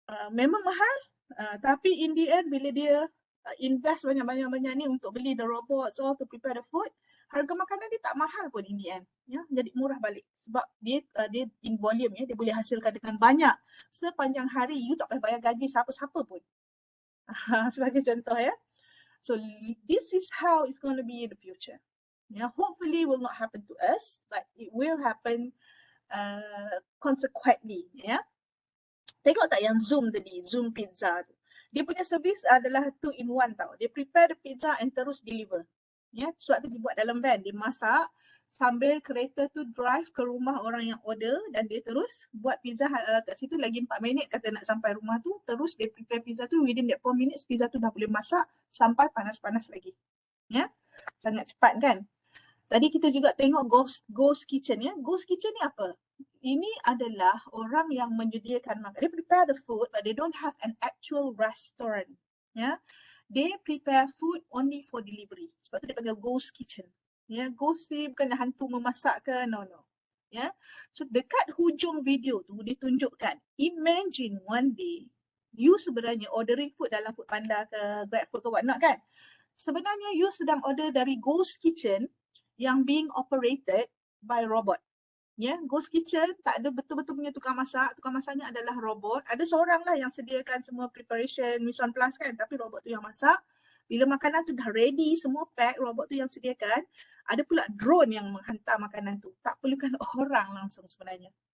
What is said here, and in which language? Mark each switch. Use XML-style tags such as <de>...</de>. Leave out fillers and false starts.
<ms>Memang mahal, tapi in the end bila dia invest banyak-banyak ni untuk beli</ms> <en>the robots all to prepare the food,</en> <ms>harga makanan dia tak mahal pun</ms> <en>in the end</en> <ms>ya, jadi murah balik sebab dia in volume ya, dia boleh hasilkan dengan banyak sepanjang hari, you tak payah bayar gaji siapa-siapa pun. Sebagai contoh ya.</ms> <en>So this is how it's going to be in the future. Yeah, hopefully will not happen to us, but it will happen consequently ya.</en> <ms>Tengok tak yang Zoom tadi, Zoom pizza tu. Dia punya servis adalah 2-in-1 tau. Dia</ms> <en>prepare the pizza and</en> <ms>terus deliver. Ya, sebab tu dia buat dalam van. Dia masak sambil kereta tu drive ke rumah orang yang order dan dia terus buat pizza kat situ lagi 4 minit kata nak sampai rumah tu. Terus dia prepare pizza tu</ms> <en>within that 4 minutes</en> <ms>pizza tu dah boleh masak sampai panas-panas lagi. Ya, sangat cepat kan? Tadi kita juga tengok ghost kitchen ya. Ghost kitchen ni apa? Ini adalah orang yang menyediakan makan.</ms> <en>They prepare the food but they don't have an actual restaurant. Ya. They prepare food only for delivery.</en> <ms>Sebab tu dia panggil ghost kitchen. Ya, ghost ni bukan hantu memasak ke, no. Ya. So dekat hujung video tu ditunjukkan,</ms> <en>imagine one day</en> <ms>you sebenarnya</ms> <en>ordering food</en> <ms>dalam Foodpanda ke GrabFood ke whatnot kan. Sebenarnya you sedang order dari ghost kitchen yang</ms> <en>being operated by robot.</en> <ms>Ya, ghost kitchen tak ada betul-betul punya tukang masaknya adalah robot. Ada seorang lah yang sediakan semua preparation, mise en place kan, tapi robot tu yang masak. Bila makanan tu dah ready, semua pack, robot tu yang sediakan. Ada pula drone yang menghantar makanan tu. Tak perlukan orang langsung sebenarnya.</ms>